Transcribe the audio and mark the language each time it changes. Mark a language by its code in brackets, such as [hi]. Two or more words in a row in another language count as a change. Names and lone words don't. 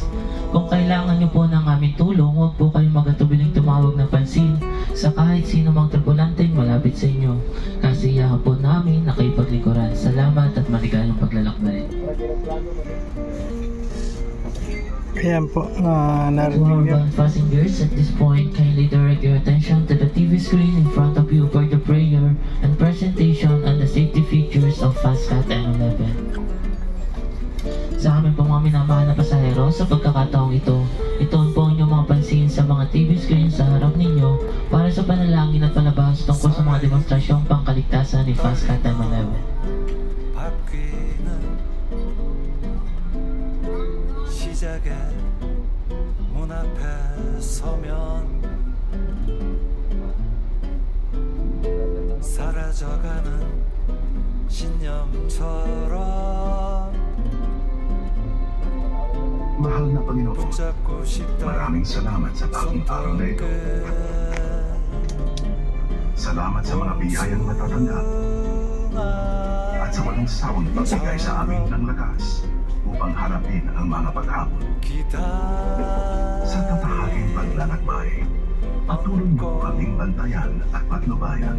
[tl] Kung kailangan nyo po ng aming tulong, huwag po kayong magatubiling tumawag ng pansin sa kahit sino mang tripulanteng malapit sa inyo. Kasiyahan po namin na kayo paglikuran. Salamat at maligayang paglalakbay. Ayan po, [en] To our [tl] narinig niyo. [en] bound passengers, at this point, kindly direct your attention to the TV screen in front of you for the prayer and presentation on the safety features of Fastcat M11. [tl] Sa amin pong mga minamahal na pasahero, sa pagkakataong ito, itoon po inyong mga pansin sa mga [en] TV screen [tl] sa harap ninyo para sa panalangin at palabas tungkol sa mga demonstrasyong pangkaligtasan ni Fastcat M11. [ko] 시작의 문 앞에 서면 사라져가는 신념처럼 [tl] Mahal na Panginoon, [ko] 붙잡고 싶다 [tl] maraming salamat sa bagong araw na ito. Salamat sa mga biyayang natatanggap at sa walang sawang pagbigay sa amin ng lakas upang harapin ang mga paghamon. Sa tatahaging paglalakbay, patuloy mo kaming bantayan at patnubayan.